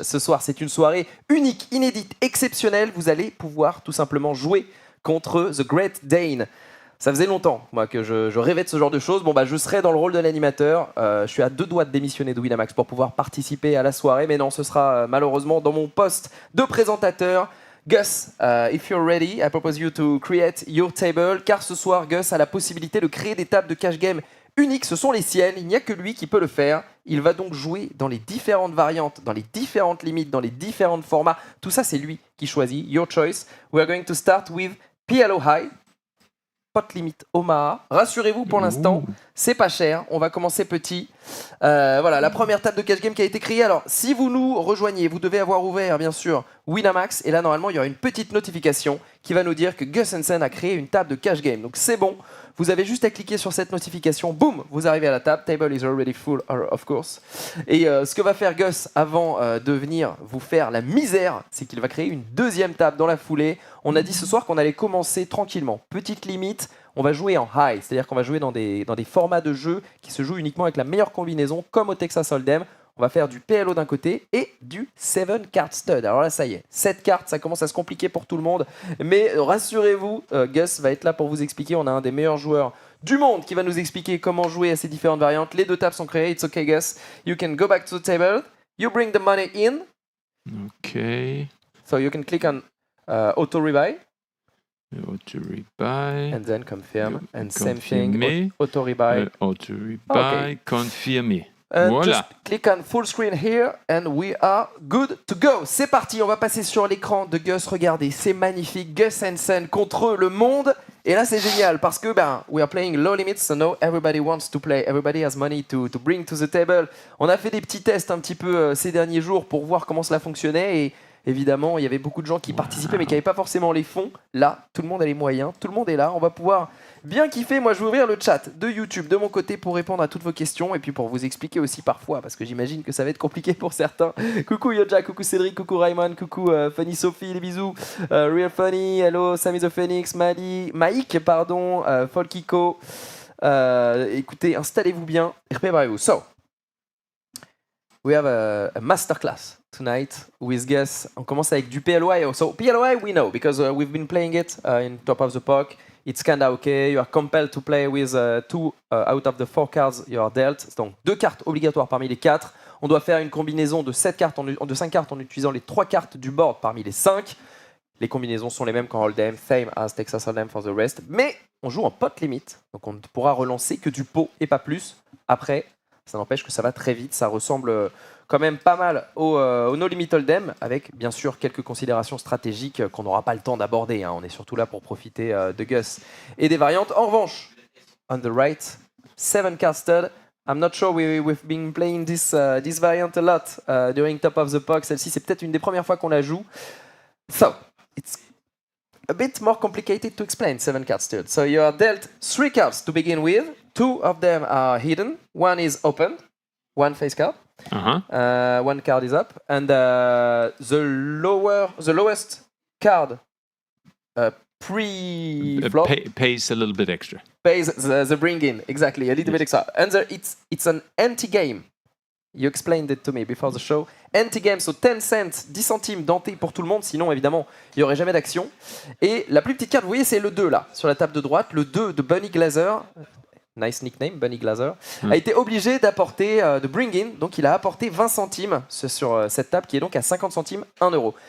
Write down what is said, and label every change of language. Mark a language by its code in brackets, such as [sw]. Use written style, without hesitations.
[fr] Ce soir, c'est une soirée unique, inédite, exceptionnelle. Vous allez pouvoir tout simplement jouer contre The Great Dane. Ça faisait longtemps, moi, que je rêvais de ce genre de choses. Bon, bah, je serai dans le rôle de l'animateur. Je suis à 2 doigts de démissionner de Winamax pour pouvoir participer à la soirée. Mais non, ce sera malheureusement dans mon poste de présentateur. [en] Gus, if you're ready, I propose you to create your table. [fr] Car ce soir, Gus a la possibilité de créer des tables de cash game uniques. Ce sont les siennes. Il n'y a que lui qui peut le faire. Il va donc jouer dans les différentes variantes, dans les différentes limites, dans les différents formats. Tout ça, c'est lui qui choisit. [en] Your choice. We are going to start with PLO High. [fr] Pot limite Omaha. Rassurez-vous, pour l'instant, c'est pas cher. On va commencer petit. Voilà, la première table de cash game qui a été créée. Alors, si vous nous rejoignez, vous devez avoir ouvert, bien sûr, Winamax. Et là, normalement, il y aura une petite notification qui va nous dire que Gus Hansen a créé une table de cash game. Donc, c'est bon. Vous avez juste à cliquer sur cette notification. Boum, vous arrivez à la table. [en] Table is already full, of course. [fr] Et ce que va faire Gus avant de venir vous faire la misère, c'est qu'il va créer une deuxième table dans la foulée. On a dit ce soir qu'on allait commencer tranquillement. Petite limite, on va jouer en high. C'est-à-dire qu'on va jouer dans des formats de jeu qui se jouent uniquement avec la meilleure combinaison, comme au Texas Hold'em. On va faire du PLO d'un côté et du 7 card stud. Alors là, ça y est, 7 cartes, ça commence à se compliquer pour tout le monde. Mais rassurez-vous, Gus va être là pour vous expliquer. On a un des meilleurs joueurs du monde qui va nous expliquer comment jouer à ces différentes variantes. Les 2 tables sont créées. [en] It's okay, Gus. You can go back to the table. You bring the money in. Okay. So you can click on auto rebuy. Auto rebuy. And then confirm. And same [fr] Confirmer. [en] thing, auto rebuy. Auto rebuy. Okay. [fr] Confirmer. [en] And [fr] Voilà. [en] just click on full screen here and we are good to go. [fr] C'est parti, on va passer sur l'écran de Gus. Regardez, c'est magnifique. Gus Hansen contre le monde. Et là, c'est génial parce que [en] we are playing low limits, so now everybody wants to play. Everybody has money to bring to the table. [fr] On a fait des petits tests un petit peu ces derniers jours pour voir comment cela fonctionnait et évidemment, il y avait beaucoup de gens qui participaient mais qui n'avaient pas forcément les fonds. Là, tout le monde a les moyens, tout le monde est là. On va pouvoir bien kiffer. Moi, je vais ouvrir le chat de YouTube de mon côté pour répondre à toutes vos questions et puis pour vous expliquer aussi parfois, parce que j'imagine que ça va être compliqué pour certains. Coucou Yoja, coucou Cédric, coucou Raymond, coucou Funny Sophie, les bisous. Real Funny, hello, Sammy the Phoenix, Mike, pardon, Folkiko. Écoutez, installez-vous bien et préparez-vous. [en] So, we have a masterclass tonight with Gus. [fr] On commence avec du PLOI. [en] So PLOI we know because we've been playing it in top of the pack. It's kinda okay. You are compelled to play with 2 out of the 4 cards you are dealt. [fr] Donc 2 cartes obligatoires parmi les 4. On doit faire une combinaison de 5 cartes en utilisant les 3 cartes du board parmi les 5. Les combinaisons sont les mêmes qu'en Hold'em, [en] same as Texas Hold'em for the rest. [fr] Mais on joue en pot limite. Donc on ne pourra relancer que du pot et pas plus. Après, ça n'empêche que ça va très vite. Ça ressemble quand même pas mal au No Limit Hold'em, avec bien sûr quelques considérations stratégiques qu'on n'aura pas le temps d'aborder. Hein. On est surtout là pour profiter de Gus et des variantes. En revanche, [en] on the right, 7 card stud. I'm not sure we've been playing this variant a lot during top of the pack. [fr] Celle-ci, c'est peut-être une des premières fois qu'on la joue. [en] So, it's a bit more complicated to explain 7 card stud. So you are dealt 3 cards to begin with. 2 of them are hidden. 1 is opened. 1 face card. 1 card is up, and the lowest card pre-flop pays a little bit extra. Pays the bring-in, exactly, a little bit extra. And it's an anti-game. You explained it to me before the show. [fr] Anti-game, so 10 cents, 10 centimes denté pour tout le monde, sinon évidemment il n'y aurait jamais d'action. Et la plus petite carte, vous voyez, c'est le 2 là, sur la table de droite, le 2 de Bunny Glazer. [en] Nice nickname, [fr] Bunny Glazer, a été obligé d'apporter, de bring in, donc il a apporté 20 centimes sur cette table qui est donc à 50 centimes, 1 euro.